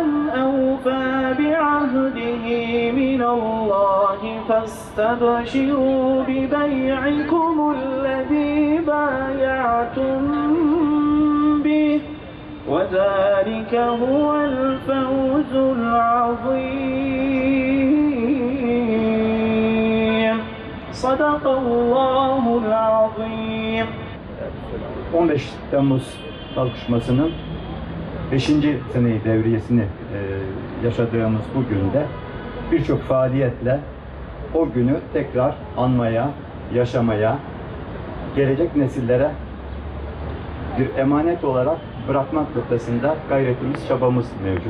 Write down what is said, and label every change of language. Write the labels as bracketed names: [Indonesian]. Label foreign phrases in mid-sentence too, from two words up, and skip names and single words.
[Arabic] أوفى بعهده من الله فاستبشروا ببيعكم الذي بايعتم به وذلك هو الفوز العظيم صدق الله العظيم [Turkish] 15 Temmuz kalkışmasının 5. seneyi devriyesini yaşadığımız bu günde birçok faaliyetle o günü tekrar anmaya, yaşamaya, gelecek nesillere bir emanet olarak bırakmak noktasında gayretimiz, çabamız mevcut.